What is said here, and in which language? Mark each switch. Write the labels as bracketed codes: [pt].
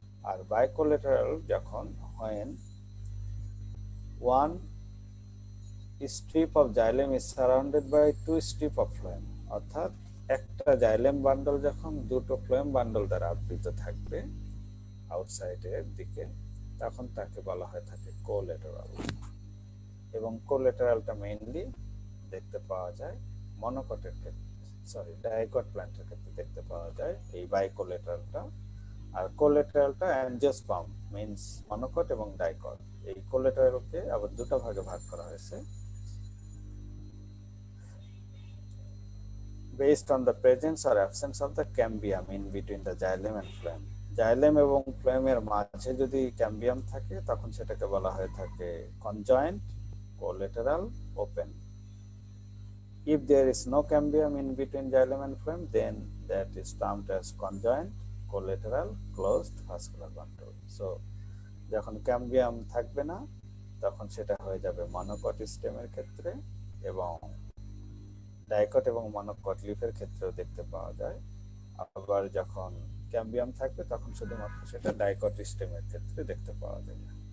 [bn] আর বাইকোলেটারাল যখন [en] when one strip of xylem is surrounded by 2 strip of phloem, [bn] অর্থাৎ একটা xylem bundle যখন দুটো ফ্লোয়েম বান্ডল দ্বারা আবৃত থাকবে আউটসাইডের দিকে, তখন তাকে বলা হয় থাকে কোলেটারাল। এবং কোলেটারালটা মেইনলি দেখতে পাওয়া যায় মনোকটের ক্ষেত্রে ডাইকট প্ল্যান্টের ক্ষেত্রে দেখতে পাওয়া যায় এই বাইকোলেটারালটা। আর কোলেটারালটা অ্যাঞ্জিওস্পার্ম মিন্স মনোকট এবং ডাইকট। এই কোলেটারালকে আবার দুটো ভাগে ভাগ করা হয়েছে [en] based on the presence or absence of the cambium in between the xylem and phloem. [bn] Xylem এবং ফ্লোয়েমের মাঝে যদি ক্যাম্বিয়াম থাকে তখন সেটাকে বলা হয়ে থাকে conjoined collateral open. [en] If there is no cambium in between xylem and phloem, then that is termed as conjoined collateral closed vascular bundle. [bn] So যখন ক্যাম্বিয়াম থাকবে না তখন সেটা হয়ে যাবে মনোকট স্টেমের ক্ষেত্রে, এবং ডাইকট এবং মনোকট লিফের ক্ষেত্রেও দেখতে পাওয়া যায়। আবার যখন ক্যাম্বিয়াম থাকবে তখন শুধুমাত্র সেটা ডাইকট স্টেমের ক্ষেত্রে দেখতে পাওয়া যাবে।